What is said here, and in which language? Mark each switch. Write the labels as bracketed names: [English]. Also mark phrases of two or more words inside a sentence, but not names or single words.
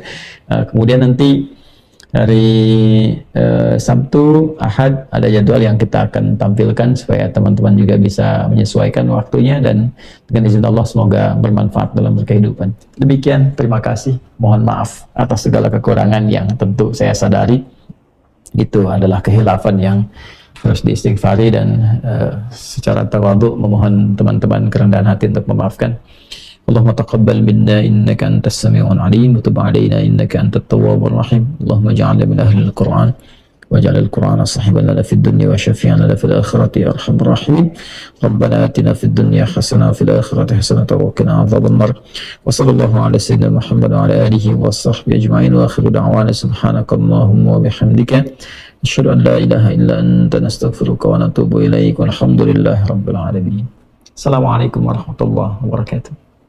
[Indonesian] Kemudian nanti hari Sabtu, Ahad ada jadwal yang kita akan tampilkan supaya teman-teman juga bisa menyesuaikan waktunya, dan dengan izin Allah semoga bermanfaat dalam berkehidupan. Demikian, terima kasih. Mohon maaf atas segala kekurangan yang tentu saya sadari itu adalah kehilafan yang harus diistighfari, dan secara tawadhu memohon teman-teman kerendahan hati untuk memaafkan. [Arabic] اللهم تقبل منا إنك أنت السميع العليم وتب علينا إنك أنت التواب الرحيم. اللهم اجعلنا من أهل القرآن واجعل القرآن صاحبا لنا في الدنيا وشفيعا لنا في الآخرة يا أرحم الراحمين. ربنا آتنا في الدنيا حسنة وفي الآخرة حسنة وقنا عذاب النار. وصلى الله على سيدنا محمد وعلى آله وصحبه أجمعين وآخر دعوانا سبحانك اللهم وبحمدك أشهد أن لا إله إلا أنت نستغفرك ونتوب إليك. والحمد لله رب العالمين السلام عليكم ورحمة الله وبركاته.